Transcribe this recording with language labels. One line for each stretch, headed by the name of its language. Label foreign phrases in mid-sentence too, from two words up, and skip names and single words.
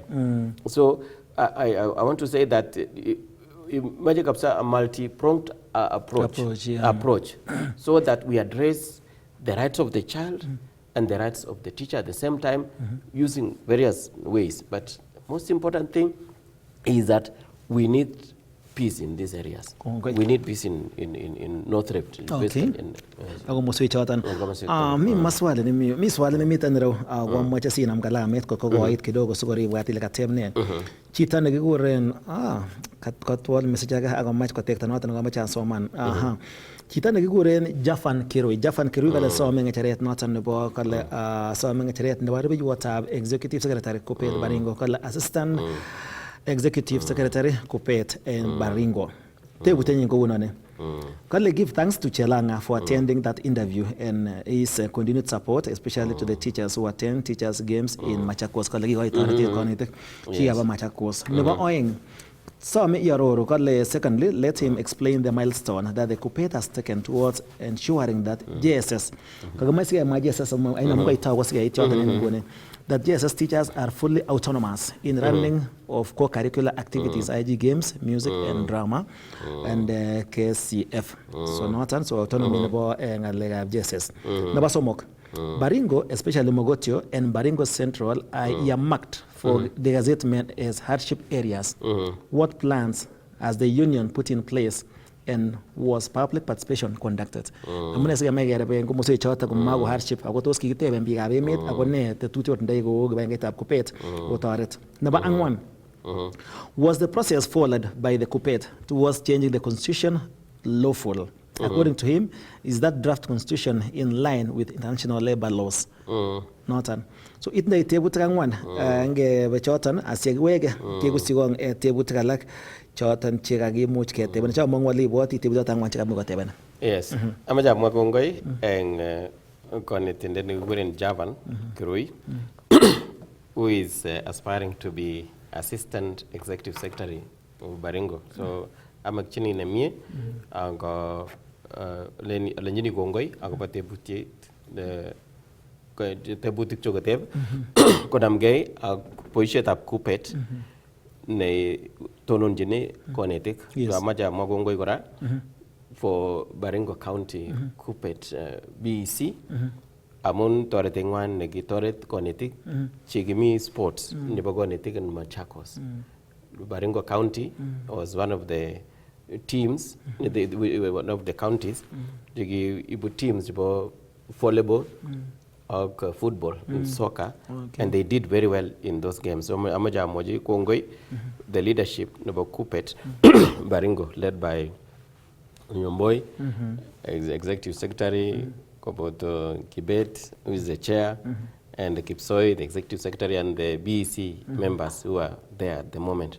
English: So I want to say that Magic Kapsa a multi-pronged approach so that we address the rights of the child and the rights of the teacher at the same time, using various ways. But the most important thing is that we need peace in these areas. Okay. We need peace in North Rift.
Kalenjin: Okay. Ako muswi choton. Mi maswali mi swali nimiten ireu komoche sinam kalamet kokoit kidogo sikoribwat ile kateb ne. Chito nekikuren katwol message age akomach kotekta noton komoche asoman. Chito nekikuren Jafan Kirui kale some ngecheret noton nebo kale some ngecheret nebo rubeiwotab
English: Executive Secretary
Kalenjin: Kupet Baringo kale
English: Assistant Executive Secretary
Kalenjin: Kupet en Baringo. Tebutenyin kounone.
English: Kale give thanks to Chelanga for attending that interview and his continued support, especially to the teachers who attend teachers' games in Machakos.
Kalenjin: Kale kikoitoretet konetik kikaba Machakos. Nebo oeng, some Yaroro kale
English: secondly, let him explain the milestone that the Kupet has taken towards ensuring that JSS, that JSS teachers are fully autonomous in running of co-curricular activities, IG games, music and drama, and KCF.
Kalenjin: So notan, so autonomy nebo ngalega JSS. Number somok, Baringo,
English: especially Mogotio and Baringo Central are earmarked for the gazettement as hardship areas. What plans has the union put in place and was public participation conducted?
Kalenjin: Amune siya may garapen kung muso ichota kung mago hardship ako tos kikiteben biik abemit ako ne tetutiot ndai ko kibangetab Kupet otoret. Number angwan,
English: was the process followed by the Kupet towards changing the constitution lawful? According to him, is that draft constitution in line with international labor laws?
Kalenjin: Notan. So it na tebut angwan nge bechotan asiegwege kekusigong tebut alak choton chekakimuch keteben cha mong wali boti tebut angwan chekamuch keteben.
English: Yes.
Kalenjin: Amaja mwa kongoi eng konetindet nekikuren
English: Javan Kirui who is aspiring to be Assistant Executive Secretary of Baringo.
Kalenjin: So amakchini nemie ango lenyini kongoi akobo tebutiet tebutik chokoteb konamgei ak boisietab Kupet ne tononjini konetik. Amache amwa kongoi kora for Baringo County Kupet BEC amun toreteng'wan nekitoret konetik chekimi sports nebo konetik in Machakos.
English: Baringo County was one of the teams, one of the counties,
Kalenjin: ibu teams chebo
English: volleyball or football, soccer, and they did very well in those games.
Kalenjin: So amaja moji kongoi
English: the leadership
Kalenjin: nebo Kupet Baringo
English: led by Nyomboy, executive secretary, Koboto Kibet, who is the chair, and Kipsoi, the executive secretary, and the BEC members who are there at the moment.